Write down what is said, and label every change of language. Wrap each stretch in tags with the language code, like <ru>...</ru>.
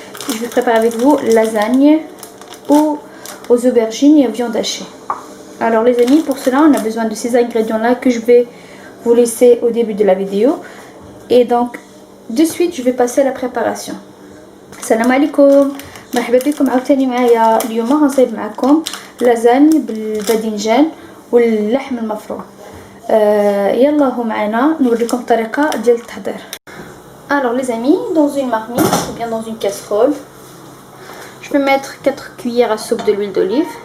<fr>Je vais préparer avec vous lasagne aux aubergines et aux viandes hachées. Alors les amis, pour cela, on a besoin de ces ingrédients-là que je vais vous laisser au début de la vidéo. Et donc, de suite, je vais passer à la préparation.</fr> <ar>Salam alaikum. مرحبا بكم عاوتاني معايا اليوم غنصايب معكم لازاني بالباذنجان واللحم المفروم. يلا هو معنا نوريكم الطريقه ديال التحضير.</ar> <fr>Alors les amis, dans une marmite ou bien dans une casserole, je vais mettre 4 cuillères à soupe de l'huile d'olive.</fr>